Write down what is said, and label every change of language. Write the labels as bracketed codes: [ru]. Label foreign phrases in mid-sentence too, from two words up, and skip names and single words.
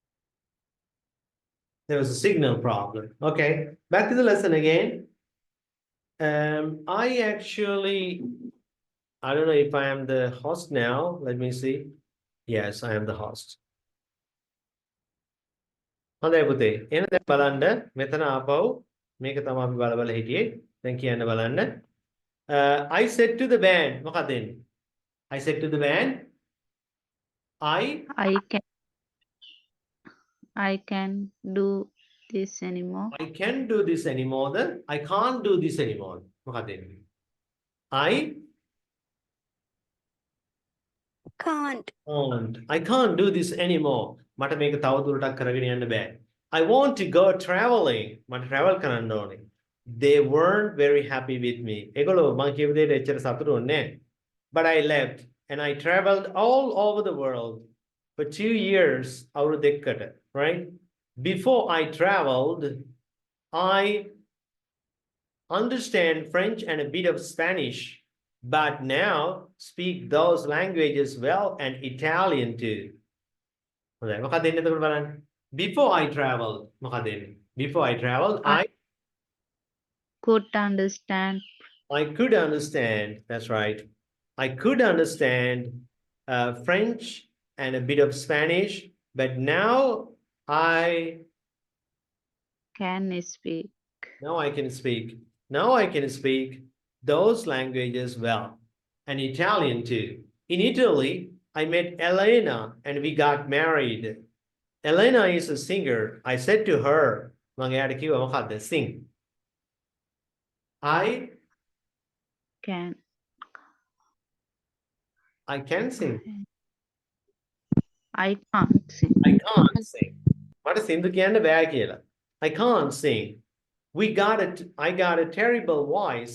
[en] there was a signal problem. Okay, back to the lesson again. I actually, I don't know if I am the host now. Let me see. Yes, I am the host. [si] හොඳයි පුතේ. එහෙනම් දැන් බලන්න මෙතන ආපහු මේක තමයි අපි බල බල හිටියේ. දැන් කියන්න බලන්න. [en] I said to the band [si] මොකක්ද එන්නේ? [en] I said to the band I I can do this anymore. can do this anymore. I can't do this anymore. [si] මොකක්ද එන්නේ? [en] I can't do this anymore. [si] මට මේක තව දුරටත් කරගෙන යන්න බෑ. [en] I want to go traveling. [si] මට travel කරන්න ඕනේ. [en] They weren't very happy with me. [si] ඒගොල්ලෝ මම කියපු දෙයට එච්චර සතුටු වෙන්නේ නැහැ. [en] But I left and I traveled all over the world for 2 years. [si] අවුරුදු දෙකකට, [en] right? Before I traveled, I understand French and a bit of Spanish, but now speak those languages well and Italian too. [si] හොඳයි මොකක්ද එන්නේ එතකොට බලන්න. [en] Before I traveled [si] මොකක්ද එන්නේ? [en] Before I traveled, I Could understand. could understand. That's right. I could understand French and a bit of Spanish, but now I Can speak. now I can speak. Now I can speak those languages well, and Italian too. In Italy, I met Elena and we got married. Elena is a singer. I said to her, [si] මම එයාට කිව්වා මොකක්ද? [en] Sing. Can. I can sing. I can't sing. I can't sing. [si] මට සින්දු කියන්න බෑ කියලා. [en] I can't sing. I got a terrible voice.